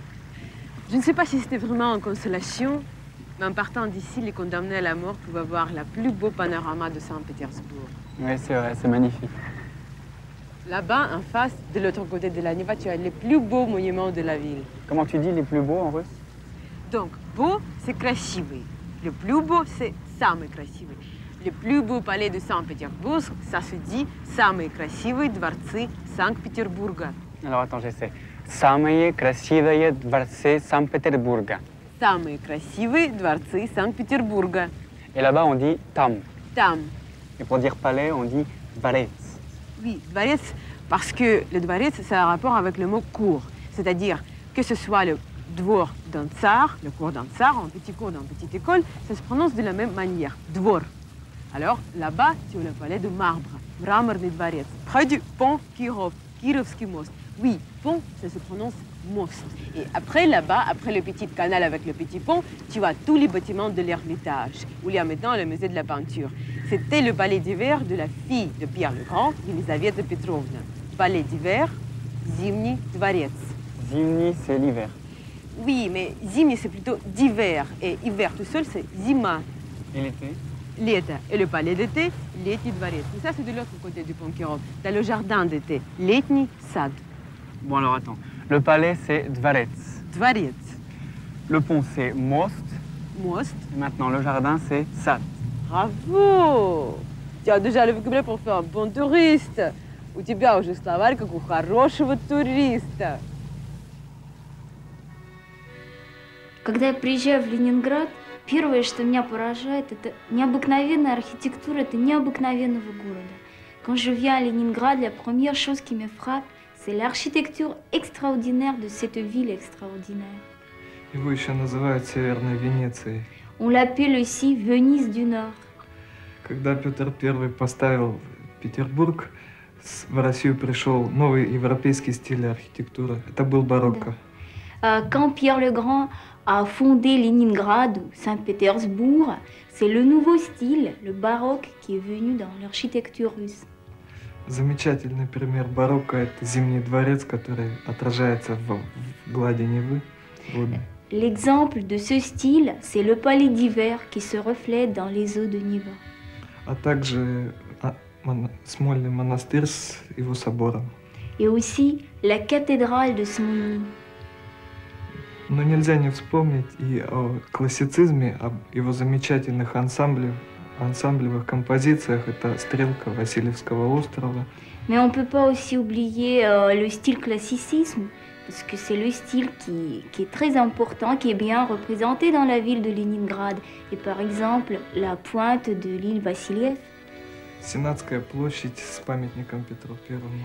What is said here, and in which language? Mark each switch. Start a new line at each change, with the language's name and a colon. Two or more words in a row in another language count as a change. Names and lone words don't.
French: Je ne sais pas si c'était vraiment en consolation, mais en partant d'ici, les condamnés à la mort pouvaient voir la plus beau panorama de Saint-Pétersbourg. Oui, c'est vrai, c'est magnifique. Là-bas, en face, de l'autre côté de la Neva, tu as les plus beaux monuments de la ville. Comment tu dis les plus beaux en russe? Donc, beau, c'est красивый. Le plus beau, c'est
Russian: самый красивый.
French: Le plus beau palais de Saint-Pétersbourg, ça se dit
Russian: самые красивые дворцы Санкт-Петербурга.
French: Alors attends, j'essaie.
Russian: Самые красивые дворцы Санкт-Петербурга. Самые красивые дворцы Санкт-Петербурга.
French: Et là-bas, on dit tam.
Russian: Там.
French: Et pour dire palais, on dit dvorец. Oui, dvorец, parce que le dvorец, ça a un rapport avec le mot cour. C'est-à-dire que ce soit le двор d'un tsar, le cours d'un tsar, en petit cours dans petite école, ça se prononce de la même manière. Двор. Alors, là-bas, tu as le palais de marbre,
Russian: мраморный дворец.
French: Près du pont Kirov, Kirovski most. Oui, pont, ça se prononce most. Et après, là-bas, après le petit canal avec le petit pont, tu as tous les bâtiments de l'Ermitage, où il y a maintenant le musée de la peinture. C'était le palais d'hiver de la fille de Pierre le Grand, Елизавета Petrovna. Palais d'hiver,
Russian: Зимний дворец.
French: Zimny, c'est l'hiver. Oui, mais Zimny, c'est plutôt d'hiver. Et hiver tout seul, c'est Zima, Et l'été? l'été. Et le palais d'été,
Russian: Летний дворец.
French: Mais ça, c'est de l'autre côté du pont Kirov. T'as le jardin d'été,
Russian: Летний сад.
French: Bon, alors attends. Le palais, c'est dvorец. Dvorец. Le pont, c'est most. Most. Et maintenant, le jardin, c'est sad. Bravo! Tu as déjà le vocabulaire pour faire un bon touriste.
Russian: У тебя уже словарь, как у хорошего туриста. Когда я приезжаю в Ленинград, первое, что меня поражает, это необыкновенная архитектура, это необыкновенного города.
French: Quand je viens à Leningrad, la première chose qui me frappe, c'est l'architecture extraordinaire de cette ville extraordinaire.
Russian: Его еще называют Северной Венецией.
French: On l'appelle aussi Venise du Nord.
Russian: Когда Петр I поставил Петербург, в Россию пришел новый европейский стиль архитектуры. Это был барокко.
French: Quand Pierre le Grand a fondé Leningrad ou Saint-Pétersbourg, c'est le nouveau style, le baroque, qui est venu dans l'architecture russe.
Russian: Замечательный пример барокко – это Зимний дворец, который отражается в глади Невы. водный.
French: L'exemple de ce style, c'est le palais d'hiver qui se reflète dans les eaux de Neva.
Russian: А также Смольный монастырь с его собором.
French: Et aussi la cathédrale de Smolny.
Russian: Но нельзя не вспомнить и о классицизме, об его замечательных ансамблевых композициях. Это «Стрелка» Васильевского острова.
French: Mais on ne peut pas aussi oublier le style classicisme, parce que c'est le style qui est très important, qui est bien représenté dans la ville de Leningrad. Et par exemple, la pointe de l'île Vassiliev.
Russian: Сенатская площадь с памятником Петру Первому.